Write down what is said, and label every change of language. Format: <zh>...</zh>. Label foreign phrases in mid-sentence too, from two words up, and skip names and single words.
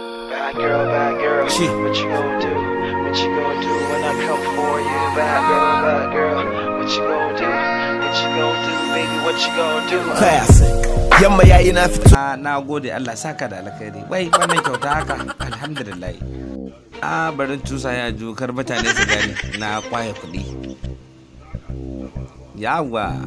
<en>Bad girl, bad girl, Shi. what you gonna do? What you gonna do when I come for you? Bad girl, bad girl, what you gonna do? What you gonna do, baby? What you gonna do? Classic.</en> <ha>Yamma ya yi na fito. Ah, na gode, Allah saka da alkhairi. Wai, wannan kyauta haka? Alhamdulillah. Ah, bari in cusa ya ju, kar mutane su gane na kwaye kuɗi. Yawa.</ha>